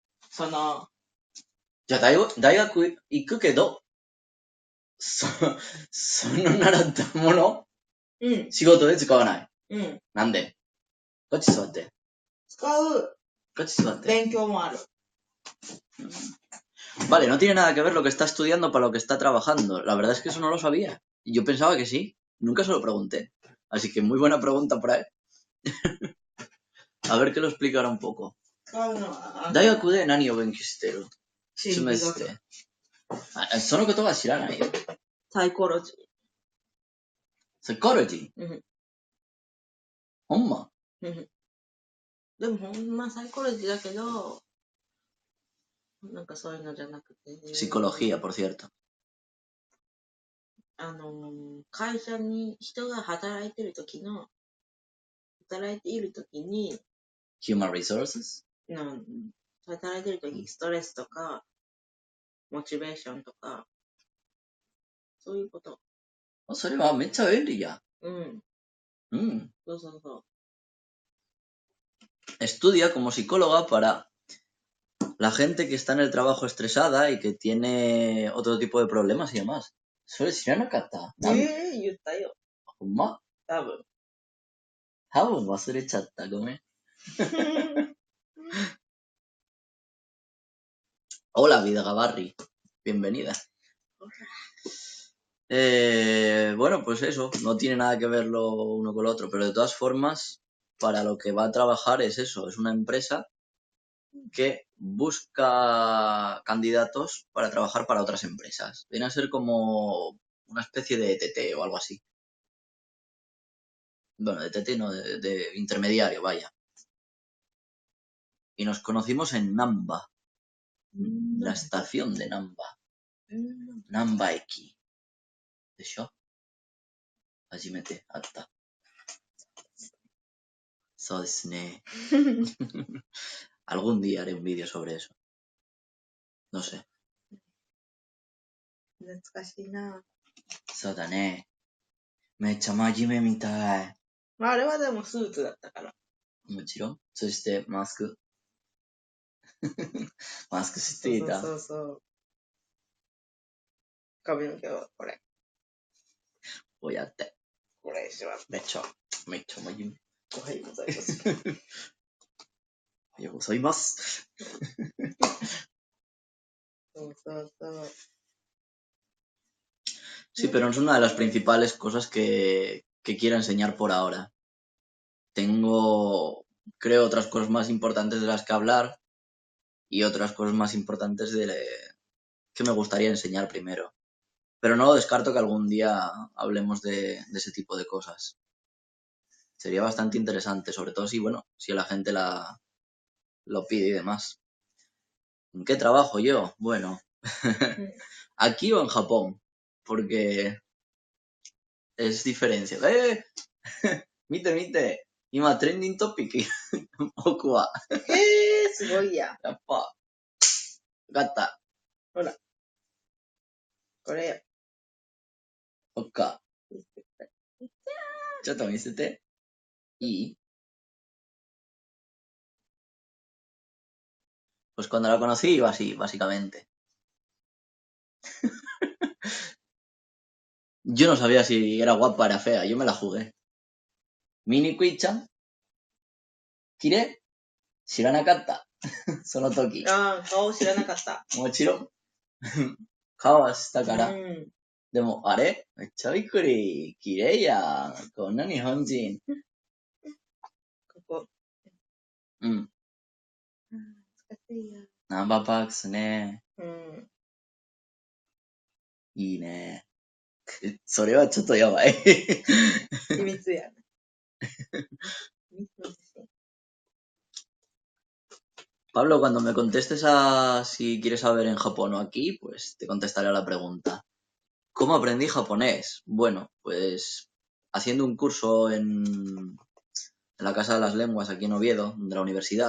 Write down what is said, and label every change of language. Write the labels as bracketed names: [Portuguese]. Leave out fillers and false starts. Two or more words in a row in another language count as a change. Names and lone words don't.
[Japanese] じゃあ大学行くけど、その習ったもの、仕事で使わない。なんで？こっち座って。使う。こっち座って。勉強もある。 [Spanish] Vale, no tiene nada que ver lo que está estudiando para lo que está trabajando. La verdad es que eso no lo sabía. Yo pensaba que sí. Nunca se lo pregunté. Así que muy buena pregunta por ahí. A ver que lo explicara un poco. [Japanese] 大学で何を勉強してる？心理学。その言葉は知らないよ。サイコロジー。サイコロジー？ほんま？でもほんまサイコロジーだけど、なんかそういうのじゃなくて、 [Spanish] Psicología, por cierto. [Japanese] 会社に人が働いている時に、 [English] Human resources? [Japanese] 働いている時、ストレスとか、モチベーションとか、そういうこと。それはめっちゃ便利や。そうそうそう。 [Spanish] Estudia como psicóloga para la gente que está en el trabajo estresada y que tiene otro tipo de problemas y demás. [Japanese] それ知らなかった。言ったよ。ほんま？多分忘れちゃった。 [Spanish] ごめん。Hola, Vida Gavarri. Bienvenida. Bueno, pues eso. No tiene nada que ver lo uno con lo otro. Pero de todas formas, para lo que va a trabajar es eso. Es una empresa que busca candidatos para trabajar para otras empresas. Viene a ser como una especie de ETT o algo así. Bueno, de ETT no, de intermediario, vaya. Y nos conocimos en Namba. La estación de Namba. Namba Eki. ¿De show? [Japanese] 初めて会った. そうですね. [Spanish] Algún día haré un vídeo sobre eso. No sé. [Japanese] 懐かしいな。そうだね。めっちゃ真面目みたい。まあ、あれはでもスーツだったから。もちろん。そしてマスク。マスクしていた。そう。髪の毛はこれ。こうやって。これしまって。めっちゃ真面目。おはようございます。おはようございます。そう。 [Spanish] Sí, pero no es una de las principales cosas que quiero enseñar por ahora. Tengo, creo, otras cosas más importantes de las que hablar y otras cosas más importantes que me gustaría enseñar primero. Pero no lo descarto que algún día hablemos de ese tipo de cosas. Sería bastante interesante, sobre todo si la gente lo pide y demás. ¿En qué trabajo yo? Bueno, aquí o en Japón, porque es diferencia. [Japanese] 見て、今 [English] trending topic. [Japanese] 僕は。すごいや。やっぱ、わかった。ほら。これよ。そっか。ちょっと見せて。いい? [Spanish] Pues cuando la conocí iba así, básicamente. Yo no sabía si era guapa o era fea, yo me la jugué. Mini Kui-chan, Kire, Shiranakatta, Sono Toki. [Japanese] ああ、顔知らなかった。もちろん。顔はしたから。うん。でも、あれめっちゃびっくり。綺麗やん。こんな日本人。ここ。うん。懐かしいや。ナンバーパークスね。うん。いいね。それはちょっとやばい。秘密やな。秘密の写真。 [Spanish] Pablo, cuando me contestes a si quieres saber en Japón o aquí, pues te contestaré a la pregunta. ¿Cómo aprendí japonés? Bueno, pues haciendo un curso en la Casa de las Lenguas aquí en Oviedo, de la universidad.